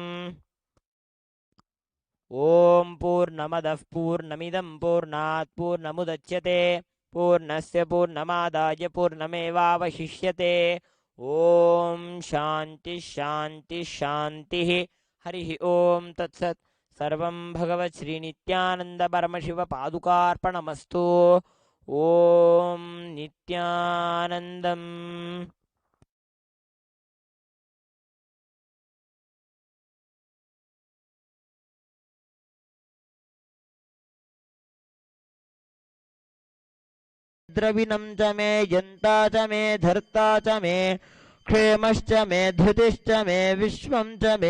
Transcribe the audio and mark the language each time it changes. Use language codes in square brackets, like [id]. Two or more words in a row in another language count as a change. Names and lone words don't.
[sa] ఓం పూర్ణమదః పూర్ణమిదం పూర్ణాత్ పూర్ణముదచ్యతే పూర్ణస్య పూర్ణమాదాయ పూర్ణమేవావశిష్యతే ఓం శాంతి శాంతి శాంతి హరి ఓం తత్సత్ సర్వం భగవత్ శ్రీ నిత్యానంద పరమశివ పాదుకార్పణమస్తు ఓం నిత్యానందం द्रविणं च मे यन्ता च मे धर्ता च मे क्षेमश्च मे धृतिश्च मे विश्वं च मे